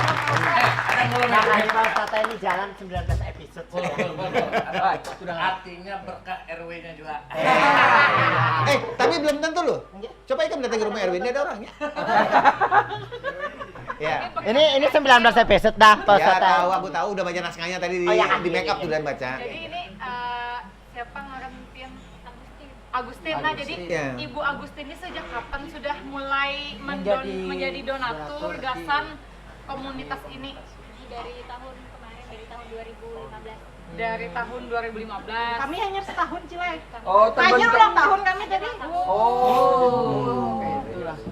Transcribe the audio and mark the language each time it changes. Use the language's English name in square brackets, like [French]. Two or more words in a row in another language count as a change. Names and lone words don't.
[Indonesian] Nah, Ustaz ini jalan 19 episode sudah. Artinya berkah RW-nya juga. Tapi belum tentu loh. Coba ikan datang ke rumah RW, ini ada orangnya. Ya. Ini 19 episode dah, Pak Ya Ustaz. tahu, aku tahu udah baca naskahnya tadi di make up sudah baca. [Banjar] Jadi ini siapa ngaran pian Agustin. [Indonesian] Nah, jadi Iya. Ibu Agustin ini sejak kapan sudah mulai menjadi donatur gasan komunitas ini? Dari tahun kemarin dari tahun 2015. Dari tahun 2015. Kami hanya setahun Cile. Oh, Hanya terbentuk. ulang tahun kami tadi. Oh, itulah.